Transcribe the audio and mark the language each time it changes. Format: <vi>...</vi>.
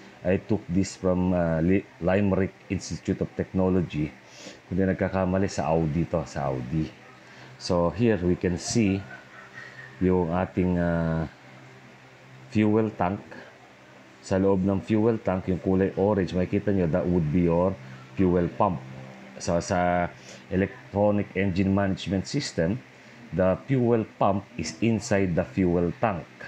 <en>I took this from Limerick Institute of Technology.</en> <tl>Kung di nagkakamali, sa Audi to, sa Audi.</tl> <en>So here we can see</en> <tl>yung ating</tl> <en>fuel tank.</en> <tl>Sa loob ng fuel tank, yung kulay orange, makikita nyo,</tl> <en>that would be your fuel pump.</en> <tl>So sa</tl> <en>electronic engine management system, the fuel pump is inside the fuel tank.</en>